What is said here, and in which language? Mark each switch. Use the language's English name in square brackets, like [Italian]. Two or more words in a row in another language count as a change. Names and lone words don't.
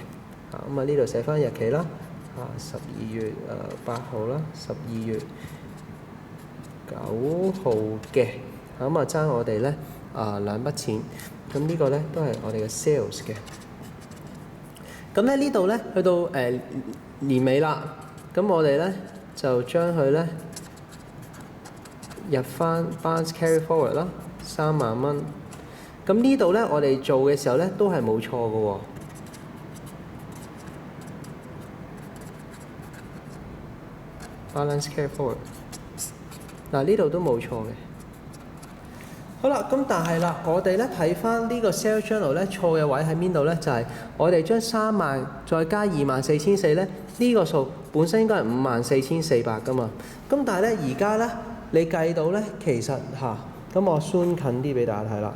[Cantonese] 咁啊呢度寫翻日期啦，12月8號啦，12月9號嘅。咁啊爭我哋咧兩筆錢。咁呢個咧都係我哋嘅 sales 嘅。咁咧呢度咧去到年尾啦，咁我哋咧就將佢咧入翻 [English] balance carry forward [Cantonese] 啦，3萬蚊。咁呢度咧我哋做嘅時候咧都係冇錯嘅喎。 [English] balance carry forward [Cantonese] 呢度都冇錯嘅。好啦，咁但係啦，我哋咧睇翻呢個 [English] sales journal [Cantonese] 咧錯嘅位喺邊度咧？就係我哋將3萬再加24,400咧，呢個數本身應該係54,400噶嘛。咁但係咧而家咧你計到咧，其實咁我 zoom 近啲俾大家睇啦。